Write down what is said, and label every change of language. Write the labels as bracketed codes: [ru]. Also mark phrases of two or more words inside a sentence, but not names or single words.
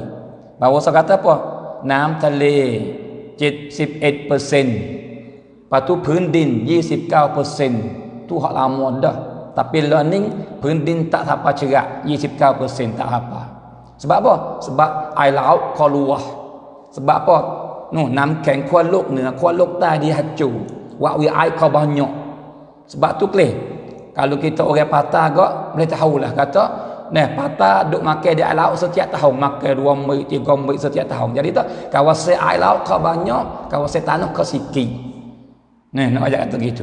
[ms] Bahawa saya kata apa? [th] น้ำทะเล 71%. [ms] Lepas tu พื้นดิน 29%. Tu hak lama dah. Tapi learning พื้นดิน tak sampai cerak 29% tak apa. Sebab apa? Sebab air laut keluar. Sebab apa? [th] น้ำแข็งขั้วโลกเหนือขั้วโลกใต้ [ms] dia hancur. Wak air kau banyak. Sebab tu kelih. Kalau kita orang patah agak boleh tahulah kata patah duk makan di air laut setiap tahun, makan 2 menit 3 menit setiap tahun. Jadi tu kawasan air laut kau banyak, kawasan tanah kau sikit. Nak ajak kata gitu.